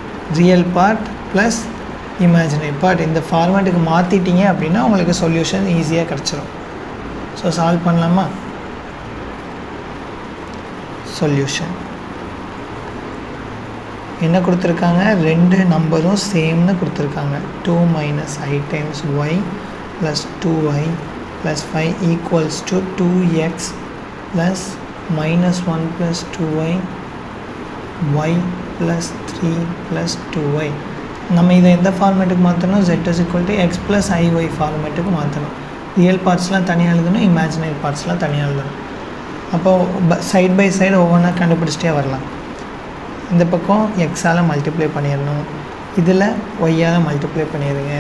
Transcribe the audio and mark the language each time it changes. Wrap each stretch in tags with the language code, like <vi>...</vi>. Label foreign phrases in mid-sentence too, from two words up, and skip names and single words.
<en>real part plus imaginary part</en> <ta>இந்த ஃபார்மேட்டுக்கு மாற்றிட்டீங்க அப்படின்னா உங்களுக்கு சொல்யூஷன் ஈஸியாக கிடச்சிரும். ஸோ சால்வ் பண்ணலாமா? சொல்யூஷன் என்ன கொடுத்துருக்காங்க? ரெண்டு நம்பரும் சேம்னு கொடுத்துருக்காங்க.</ta> <en>2 - i times y plus 2y plus 5 equals to 2x plus -1 plus 2y y plus 3 plus 2y.</en> <ta>நம்ம இதை எந்த ஃபார்மேட்டுக்கு மாற்றணும்?</ta> <en>z = x plus iy</en> <ta>ஃபார்மேட்டுக்கு மாற்றணும்.</ta> <en>real parts</en> <ta>தனியாக எழுதணும்,</ta> <en>imaginary parts</en> <ta>தனியாக எழுதணும். அப்போது</ta> <en>side by side</en> <ta>ஒவ்வொன்றா கண்டுபிடிச்சிட்டே வரலாம். இந்த பக்கம் எக்ஸால் மல்டிப்ளை பண்ணிடணும், இதில் ஒய்யால் மல்டிப்ளை பண்ணிடுங்க.</ta>